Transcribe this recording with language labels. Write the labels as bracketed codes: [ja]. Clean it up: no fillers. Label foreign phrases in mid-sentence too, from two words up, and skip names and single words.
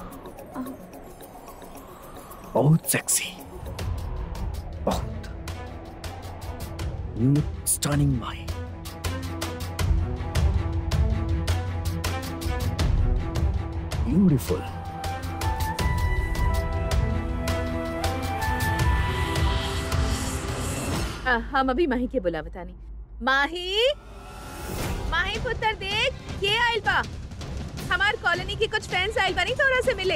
[bho] सेक्सी, बहुत। [en] You look stunning, Mai. Beautiful. [bho] हम अभी माही के बुला बतानी। माही, माही पुत्र देख, ये आइल बा। हमार कॉलोनी की कुछ फ्रेंड्स आइल बानी, थोड़ा से मिले।